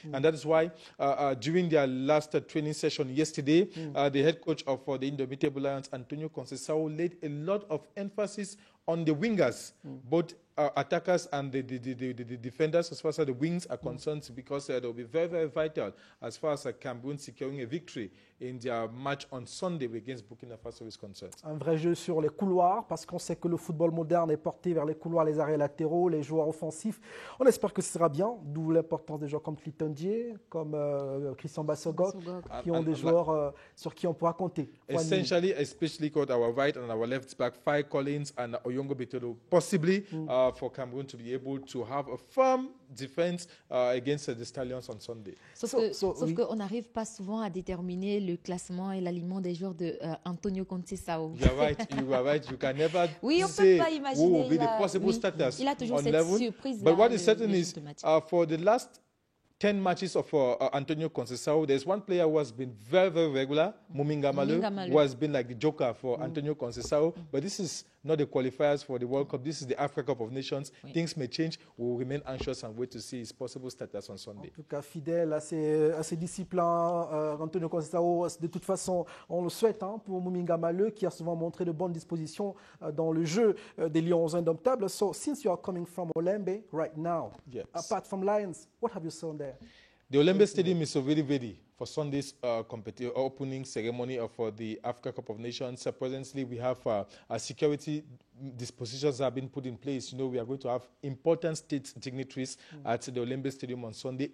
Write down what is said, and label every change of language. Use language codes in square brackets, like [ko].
[en] And that is why during their last training session yesterday, the head coach of the Indomitable Lions, Antonio Conceição, laid a lot of emphasis on the wingers, both attackers and the defenders as far as the wings are concerned, because they will be very, very vital as far as Cameroon securing a victory in their match on Sunday against Burkina Faso is concerned. [fr] Un vrai jeu sur les couloirs, parce qu'on sait que le football moderne est porté vers les couloirs, les arrêts latéraux, les joueurs offensifs. On espère que ce sera bien, d'où l'importance des joueurs comme Clinton Dié, comme Christian Bassogok, qui ont des joueurs sur qui on pourra compter. [en] Essentially, especially called our right and our left back, Faye Collins and Oyongo Betolo, possibly for Cameroon to be able to have a firm defense against the Stallions on Sunday. [fr] Sauf qu'on n'arrive pas souvent à déterminer le classement et l'aliment des joueurs de Antonio Conceição. [en] You are right. You can never say who will be the possible starters on level. But what is certain is for the last 10 matches of Antonio Conceição, there's one player who has been very, very regular, Muminga Malu, who has been like the joker for Antonio Conceição. But this is not the qualifiers for the World Cup. This is the Africa Cup of Nations. Things may change. We will remain anxious and wait to see his possible status on Sunday. [fr] En tout cas, fidèle à ses disciples, Antonio Conceição, de toute façon, on le souhaite pour Muminga Malu, qui a souvent montré de bonnes dispositions dans le jeu des Lions indomptables. [en] So, since you are coming from Olembe right now, apart from Lions, what have you seen there? The Olembe Stadium is already ready for Sunday's opening ceremony of the Africa Cup of Nations. Presently, we have security dispositions that have been put in place. You know, we are going to have important state dignitaries at the Olembe Stadium on Sunday.